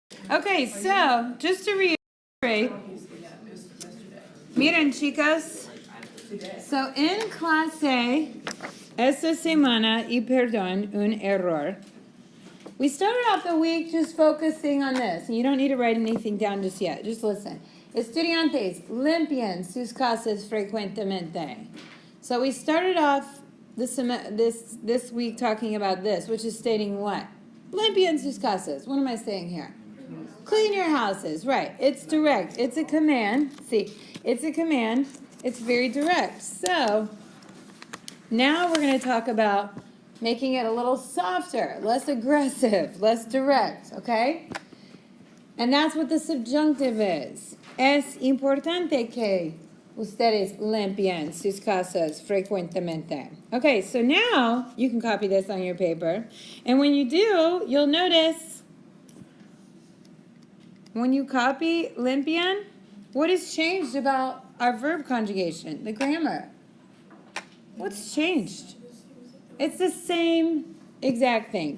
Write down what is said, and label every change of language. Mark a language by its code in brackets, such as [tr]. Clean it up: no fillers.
[en] Okay, so just to reiterate, [es] miren chicas, so en clase esta semana, y perdón, un error. [en] We started off the week just focusing on this, and you don't need to write anything down just yet. Just listen. [es] Estudiantes limpian sus casas frecuentemente. [en] So we started off this week talking about this, which is stating what? [es] Limpian sus casas. [en] What am I saying here? Clean your houses. Right. It's direct. It's a command. See, it's a command. It's very direct. So now we're going to talk about making it a little softer, less aggressive, less direct, okay? And that's what the subjunctive is. [es] Es importante que ustedes limpien sus casas frecuentemente. [en] Okay, so now you can copy this on your paper. And when you do, you'll notice when you copy limpian, what has changed about our verb conjugation, the grammar? What's changed? It's the same exact thing.